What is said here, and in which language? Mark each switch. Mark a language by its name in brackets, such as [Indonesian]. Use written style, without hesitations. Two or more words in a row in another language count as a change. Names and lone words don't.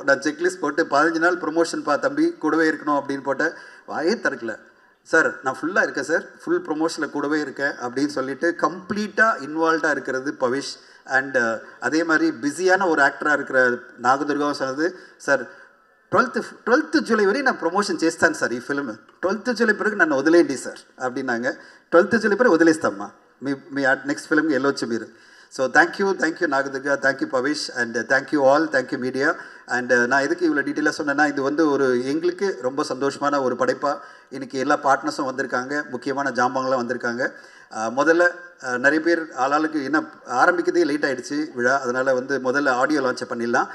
[Tamil] நான் செக்லிஸ்ட் போட்டு 15 நாள் ப்ரொமோஷன் தம்பி கூடவே இருக்கணும் அப்படின்னு போட்டேன். வாயே திறக்கல. சார் நான் ஃபுல்லாக இருக்கேன் சார், ஃபுல் ப்ரொமோஷனில் கூடவே இருக்கேன் அப்படின்னு சொல்லிட்டு கம்ப்ளீட்டாக இன்வால்வ்டாக இருக்கிறது பவிஷ். அண்ட் அதே மாதிரி பிஸியான ஒரு ஆக்டராக இருக்கிற நாகதுர்காவும் சொன்னது, சார் [Telugu] 12th జూలై వరకు నా ప్రమోషన్ చేస్తాను సార్ ఈ ఫిల్మ్. 12th జూలై వరకు నన్ను వదిలేయండి సార్ அப்படின்னாங்க. 12th జూలై వరకు వదిలేస్తామ్మా, మీ నెక్స్ట్ ఫిల్మ్కి వెళ్ళొచ్చు మీరు. [English] So thank you Nagadurga, thank you Bhavish, and thank you all, thank you media. [Tamil] அண்ட் நான் எதுக்கு இவ்வளோ டீட்டெயிலாக சொன்னேன்னா, இது வந்து ஒரு எங்களுக்கு ரொம்ப சந்தோஷமான ஒரு படைப்பாக இன்றைக்கி எல்லா பார்ட்னர்ஸும் வந்திருக்காங்க, முக்கியமான ஜாம்பங்களாம் வந்திருக்காங்க. முதல்ல நிறைய பேர் ஆளாளுக்கு என்ன ஆரம்பிக்கிறதே லேட் ஆகிடுச்சு விழா, அதனால் வந்து முதல்ல ஆடியோ லான்ச்சை பண்ணிடலாம்.